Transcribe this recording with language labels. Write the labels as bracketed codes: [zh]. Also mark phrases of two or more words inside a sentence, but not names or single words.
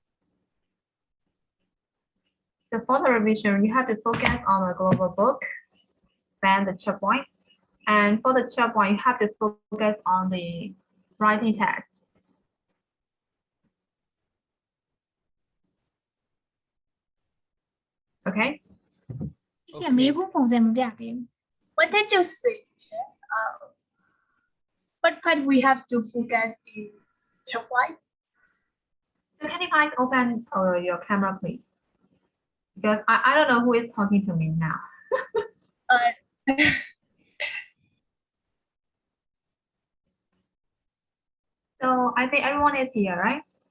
[en] So for the revision, you have to focus on the global book, then the checkpoint. And for the checkpoint, you have to focus on the writing test. Okay? [my] Teacher မေးဖို့ပုံစံမပြပေးဘူး [en] What did you say, teacher? What part we have to focus in checkpoint? So can you guys open your camera, please? Because I don't know who is talking to me now. So I think everyone is here, right?